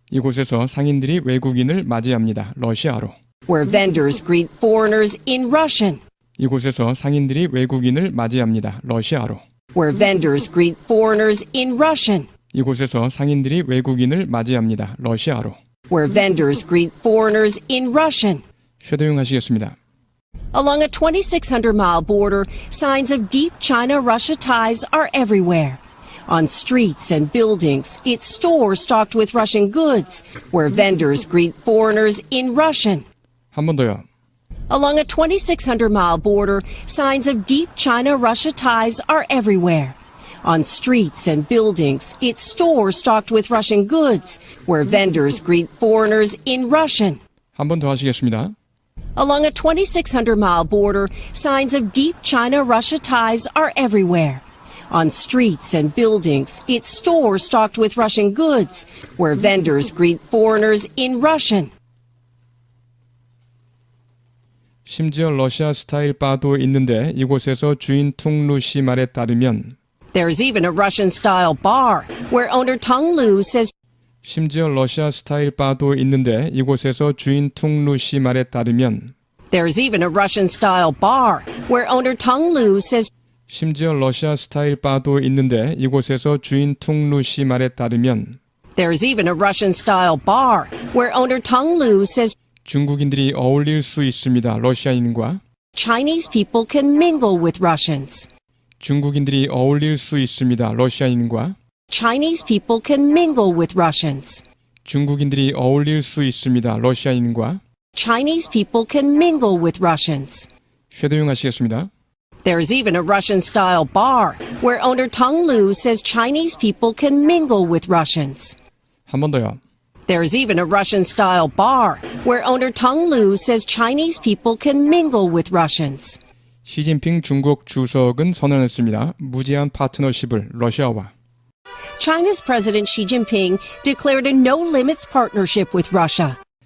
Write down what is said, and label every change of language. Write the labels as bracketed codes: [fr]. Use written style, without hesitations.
[ko] 이곳에서 상인들이 외국인을 맞이합니다. 러시아로. [en] where vendors greet foreigners in Russian, [ko] 이곳에서 상인들이 외국인을 맞이합니다. 러시아로. [en] where vendors greet foreigners in Russian, [ko] 이곳에서 상인들이 외국인을 맞이합니다. 러시아로. [en] where vendors greet foreigners in Russian. [ko] 쉐도잉 하시겠습니다. [en] Along a 2,600-mile border, signs of deep China-Russia ties are everywhere. On streets and buildings, its stores stocked with Russian goods, where vendors greet foreigners in Russian. [ko] 한 번 더요. [en] Along a 2,600-mile border, signs of deep China-Russia ties are everywhere. On streets and buildings, its stores stocked with Russian goods, where vendors greet foreigners in Russian. [ko] 한 번 더 하시겠습니다. [en] Along a 2,600-mile border, signs of deep China-Russia ties are everywhere. On streets and buildings, its stores stocked with Russian goods, where vendors greet foreigners in Russian. [ko] 심지어 러시아 스타일 바도 있는데 이곳에서 주인 퉁루 씨 말에 따르면 [en] There's even a Russian-style bar, where owner Tung Lu says [ko] 심지어 러시아 스타일 바도 있는데 이곳에서 주인 퉁루 씨 말에 따르면 [en] There's even a Russian-style bar, where owner Tung Lu says [ko] 심지어 러시아 스타일 바도 있는데 이곳에서 주인 퉁루 씨 말에 따르면 [en] There's even a Russian-style bar, where owner Tung Lu says [ko] 중국인들이 어울릴 수 있습니다. 러시아인과 [en] Chinese people can mingle with Russians. [ko] 중국인들이 어울릴 수 있습니다. 러시아인과 [en] Chinese people can mingle with Russians. [ko] 중국인들이 어울릴 수 있습니다. 러시아인과 [en] Chinese people can mingle with Russians. [ko] 쉐도잉 하시겠습니다. [en] There's even a Russian-style bar, where owner Tung Lu says Chinese people can mingle with Russians. [ko] 한 번 더요. [en] There's even a Russian-style bar where owner Tong Lu says Chinese people can mingle with Russians. [ko] 시진핑 중국 주석은 선언했습니다. 무제한 파트너십을 러시아와. [en] China's President Xi Jinping declared a no-limits partnership with Russia.